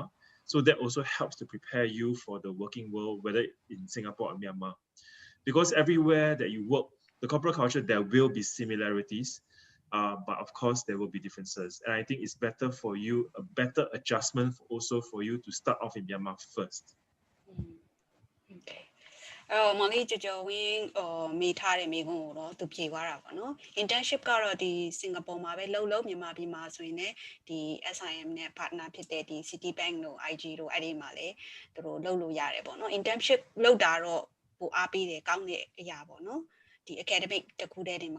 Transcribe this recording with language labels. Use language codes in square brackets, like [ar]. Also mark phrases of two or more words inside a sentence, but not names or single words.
[en] So that also helps to prepare you for the working world, whether in Singapore or Myanmar. because everywhere that you work, the corporate culture, there will be similarities, but of course there will be differences. And I think it's better for you, a better adjustment also for you to start off in Myanmar first. [my] Okay. မောင်လေးကြော်ဝင်းမိထားတဲ့မိကုန်းကိုတော့သူဖြေသွားတာပေါ့နော် internship ကတော့ဒီစင်ကာပူမှာပဲလုံးမြန်မာပြည်မှာဆိုရင်လည်းဒီ SIM နဲ့ partner ဖြစ်တဲ့ဒီ Citibank တို့ IG တို့ အဲ့ဒီမှာလည်းသူတို့လုပ်လို့ရတယ်ပေါ့နော် internship လုပ်တာတော့ပိုအားပေးတယ်ကောင်းတဲ့အရာပေါ့နော်ဒီ academic တခုတည်းတင်မ